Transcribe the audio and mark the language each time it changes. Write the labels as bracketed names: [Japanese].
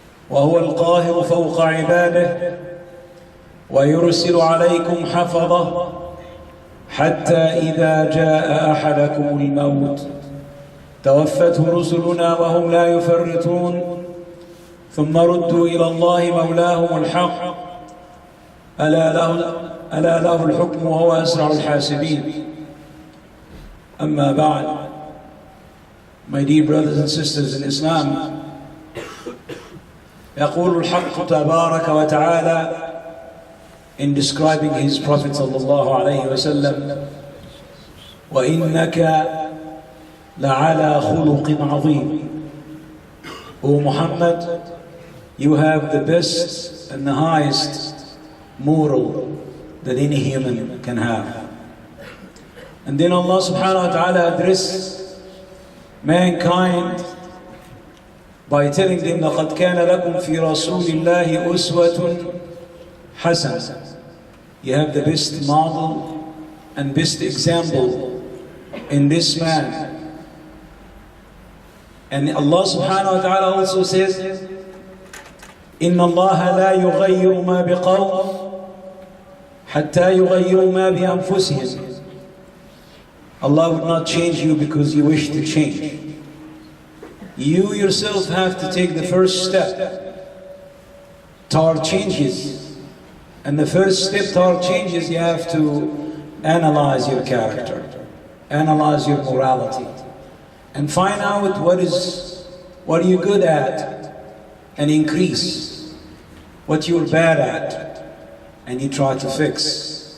[Arabic] وهو القاهر فوق عباده ويرسل عليكم حفظه حتى إذا جاء أحدكم الموت توفته رسلنا وهم لا يفرطون ثم ردوا إلى الله مولاهم الحق ألا له الحكم وهو أسرع الحاسبين. أما بعد, [English] my dear brothers and sisters in Islam, [Arabic] يقول الحق تبارك وتعالى [English] in describing his Prophet sallallahu alayhi wa sallam, [Arabic] وَإِنَّكَ لَعَلَى خُلُقٍ عَظِيمٍ. [English] O Muhammad, you have the best and the highest moral that any human can have. And then Allah subhanahu wa ta'ala addressed mankind by telling them, [Arabic] لَقَدْ كَانَ لَكُمْ فِي رَسُولِ اللَّهِ أُسْوَةٌ حَسَنَةٌ. [English] You have the best model and best example in this man. And Allah subhanahu wa ta'ala also says, [Arabic] إِنَّ اللَّهَ لَا يُغَيِّرُ مَا بِقَوْمٍ حَتَّى يُغَيِّرُوا مَا بِأَنفُسِهِمْ. [English] Allah would not change you because you wish to change. You yourself have to take the first step toward changes. And the first step toward changes, you have to analyze your character, analyze your morality, and find out what are you good at, and increase what you're bad at, and you try to fix.